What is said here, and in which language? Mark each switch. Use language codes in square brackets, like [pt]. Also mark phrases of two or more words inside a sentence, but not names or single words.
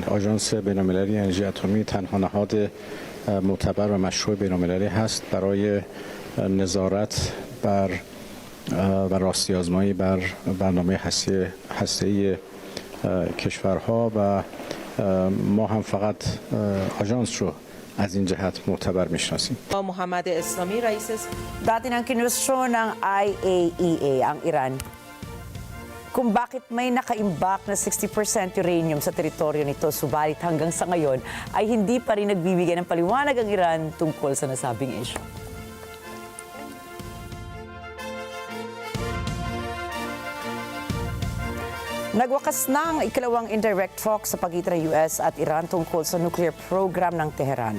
[fa] آژانس بین‌المللی انرژی اتمی تنها نهاد معتبر و مشروع بین‌المللی هست برای نظارت بر و راستی‌آزمایی بر برنامه هسته‌ای کشورها و ما هم فقط آژانس رو از این جهت معتبر میشناسیم. محمد اسلامی رئیس [tl] Dati nang kinwestiyon ng IAEA ang Iran kung bakit may nakaimbak na 60% uranium sa teritoryo nito, subalit hanggang sa ngayon ay hindi pa rin nagbibigay ng paliwanag ang Iran tungkol sa nasabing issue. Nagwakas na ang ikalawang [en] indirect talk [tl] sa pagitan ng US at Iran tungkol sa [en] nuclear program [tl] ng Tehran.